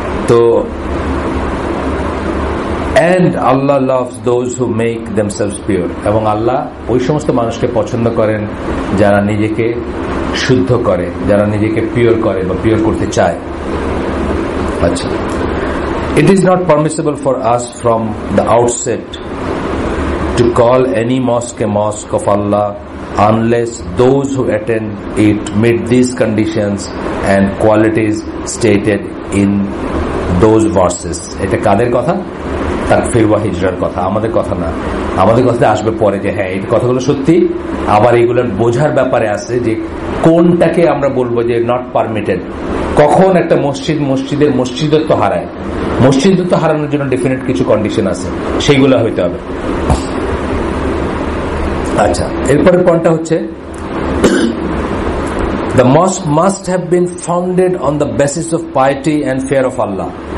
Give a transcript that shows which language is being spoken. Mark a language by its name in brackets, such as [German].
[Bangla] তো [English] and Allah loves those who make themselves pure, [Bangla] এবং আল্লাহ ওই সমস্ত মানুষকে পছন্দ করেন যারা নিজেকে শুদ্ধ করে, যারা নিজেকে পিওর করে বা পিওর করতে চায়। [English] আচ্ছা, it is not permissible for us from the outset to call any mosque a mosque of Allah unless those who attend it meet these conditions and qualities stated in those verses. [Bangla] এটা কাদের কথা? তাকফির ওয়া হিজরার কথা, আমাদের কথা না। আমাদের কথাতে আসবে পরে যে হ্যাঁ এই কথাগুলো সত্যি, আবার এগুলোর বোঝার ব্যাপারে আছে যে কোনটাকে আমরা বলবো যে নট পারমিটেড, কখন একটা মসজিদের মসজিদত্ব হারায়। মসজিদত্ব হারানোর জন্য ডেফিনেট কিছু কন্ডিশন আছে, সেইগুলো হইতে হবে। আচ্ছা, এরপরের পয়েন্টটা হচ্ছে [English] The mosque must have been founded on the basis of piety and fear of Allah.